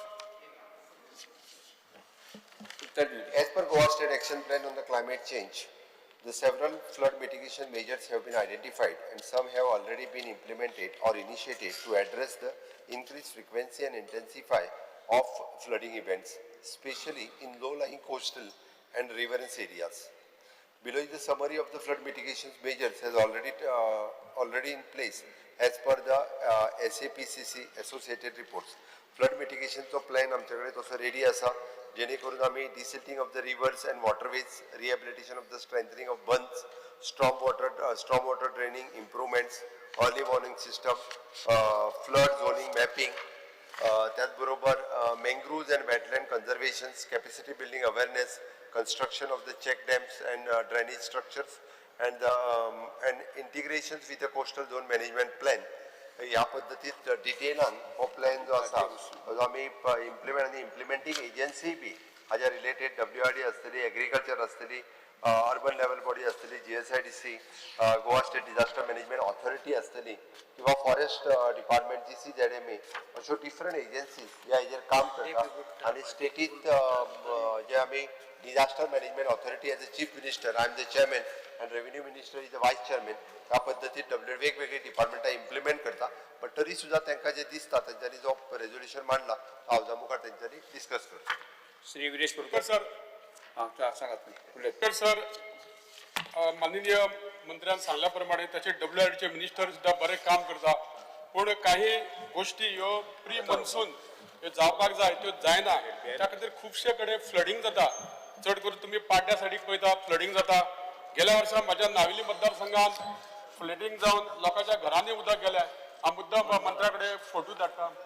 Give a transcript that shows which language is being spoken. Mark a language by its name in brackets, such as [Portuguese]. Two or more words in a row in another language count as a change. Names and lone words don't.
[English] As per Goa State Action Plan on the Climate Change, the several flood mitigation measures have been identified and some have already been implemented or initiated to address the increased frequency and intensity of flooding events, especially in low-lying coastal and riverine areas. Below is the summary of the flood mitigation measures has already in place as per the SAPCC associated reports. Flood mitigation plan [Konkani] आमच्याकडे तसो ready आसा जेणेकरून आम्ही [English] desilting of the rivers and waterways, rehabilitation of the strengthening of bunds, stormwater draining improvements, early warning system, flood zoning mapping, त्याचबरोबर mangroves and wetland conservations, capacity building awareness, construction of the check dams and drainage structures, and integrations with the coastal zone management plan. [Konkani] या पद्धतीत डिटेलान हो प्लॅन जो आसा तो आमी इम्प्लिमेंट आनी [English] implementing agency [Konkani] बी हाज्या रिलेटेड WRD आसतली एग्रीकल्चर आसतली [English] urban level body [Konkani] आसतली GSIDC गोवा स्टेट डिजास्टर मॅनेजमेंट ऑथॉरिटी आसतली किंवा [English] forest department [Konkani] GCZMA अश्यो [English] different agencies [Konkani] ह्या हेजेर काम करतात आनी स्टेटींत जे आमी [English] disaster management authority as a chief minister I am the chairman and revenue minister is the vice chairman. [Konkani] ह्या पद्धतीत वेगवेगळे डिपार्टमेंटा इम्प्लिमेंट करता पण तरी सुद्धा तांकां जे दिसता तेंच्यांनी जो रेजोल्युशन मांडला तो हावजा मुखार तेंच्यांनी डिस्कस करता. श्री वीरेश Speaker, कुलकर्णी. sir. सांगात तुम्ही. Speaker, sir. माननीय मंत्र्यान सांगल्याप्रमाणे त्याचे WRDचे मिनिस्टर सुद्धा बरे काम करता पण काही गोष्टी ह्यो [English] pre monsoon [Konkani] जावपाक जाय त्यो जायना त्या खातीर खुबशे कडेन फ्लडिंग जाता चड करून तुम्ही पाड्या सायडीक पळयता फ्लडिंग जाता गेल्या वर्सा माझ्या नावेली मतदारसंघात फ्लडिंग जावन लोकांच्या घरांनी उदक गेले हा मुद्दा मंत्र्याकडे फोटो धाडटा